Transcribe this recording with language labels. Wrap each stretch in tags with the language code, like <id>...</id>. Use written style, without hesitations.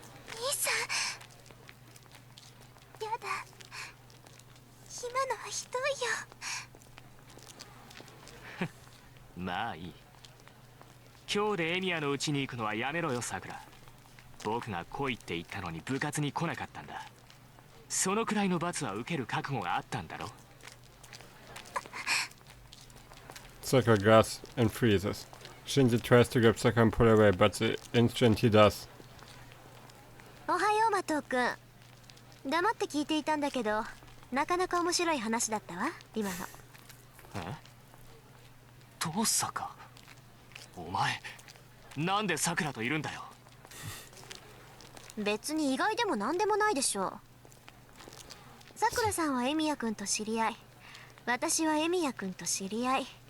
<ja>兄さん、やだ。今のはひどいよ。まあいい。今日でエミヤの家に行くのはやめろよ、さくら。僕が来いって言ったのに部活に来なかったんだ。そのくらいの罰は受ける覚悟があったんだろ。</ja> <en>Sakura gasps and freezes. Shinji tries to grab Sakura and pull her away, but the instant he does.</en> <ja>おはよう、マトウ君。黙って聞いていたんだけど、なかなか面白い話だったわ、今の。え？どさか。お前、なんでさくらといるんだよ。別に意外でも何でもないでしょう。さくらさんはエミヤ君と知り合い、私はエミヤ君と知り合い。</ja>